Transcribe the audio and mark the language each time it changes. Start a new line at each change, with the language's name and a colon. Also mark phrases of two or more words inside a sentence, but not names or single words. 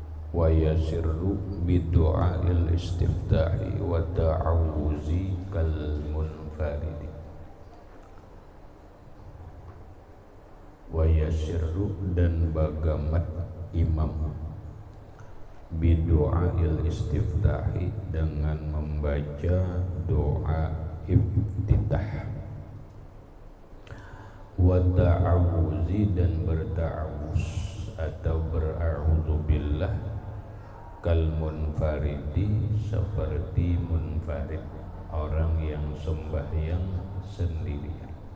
Arabic: ويسر بدعاء الاستفتاح والتعوذ كالمنفرد. ويسر
Banjar: dan bagamat imam
Arabic: بدعاء الاستفتاح
Banjar: dengan membaca doa iftitah,
Arabic: والتعوذ
Banjar: dan berta'awuz atau bera'udzubillah
Arabic: كالمنفرد
Banjar: seperti munfarid, orang yang sembahyang sendirian.